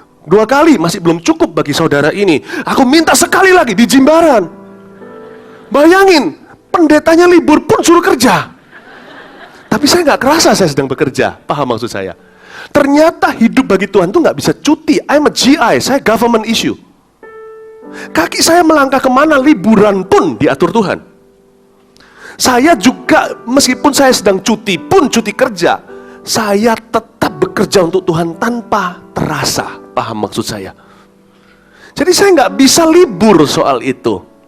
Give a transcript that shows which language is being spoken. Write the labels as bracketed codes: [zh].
[id] 2 kali masih belum cukup bagi saudara ini. Aku minta sekali lagi di Jimbaran. Bayangin, pendetanya libur pun suruh kerja. Tapi saya nggak kerasa saya sedang bekerja. Paham maksud saya? Ternyata hidup bagi Tuhan tuh nggak bisa cuti. [en] I'm a GI, [id] saya [en] government issue. [id] Kaki saya melangkah kemana, liburan pun diatur Tuhan. Saya juga, meskipun saya sedang cuti pun cuti kerja, saya tetap bekerja untuk Tuhan tanpa terasa. Paham maksud saya? Jadi saya nggak bisa libur soal itu.